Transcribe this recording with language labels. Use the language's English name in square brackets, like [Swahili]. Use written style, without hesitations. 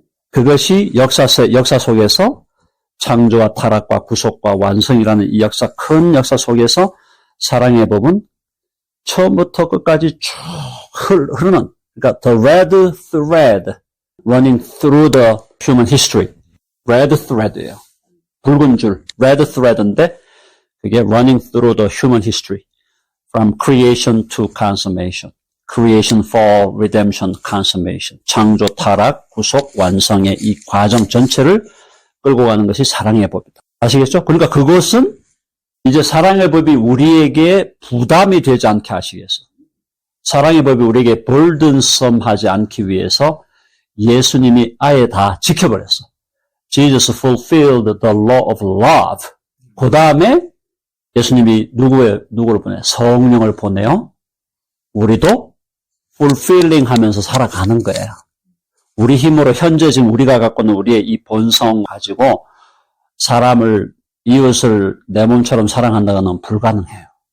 [Korean] 그것이 역사 속에서 창조와 타락과 구속과 완성이라는 이 큰 역사 속에서 사랑의 법은 처음부터 끝까지 쭉 흐르는, 그러니까 [English] the red thread running through the human history. red thread예요. [Korean] 붉은 줄, [English] red thread인데 그게 running through the human history. From creation to consummation. creation, fall, redemption, consummation. [Korean] 창조, 타락, 구속, 완성의 이 과정 전체를 끌고 가는 것이 사랑의 법이다. 아시겠죠? 그러니까 그것은 이제 사랑의 법이 우리에게 부담이 되지 않게 하시기 위해서, 사랑의 법이 우리에게 burdensome하지 않기 위해서 예수님이 아예 다 지켜버렸어. [English] Jesus fulfilled the law of love. [Korean] 그 다음에 예수님이 누구를 보내? 성령을 보내요. 우리도 fulfilling 하면서 살아가는 거예요. 우리 힘으로 현재 지금 우리가 갖고 있는 우리의 이 본성 가지고 사람을, 이웃을 내 몸처럼 사랑한다는 건 불가능해요.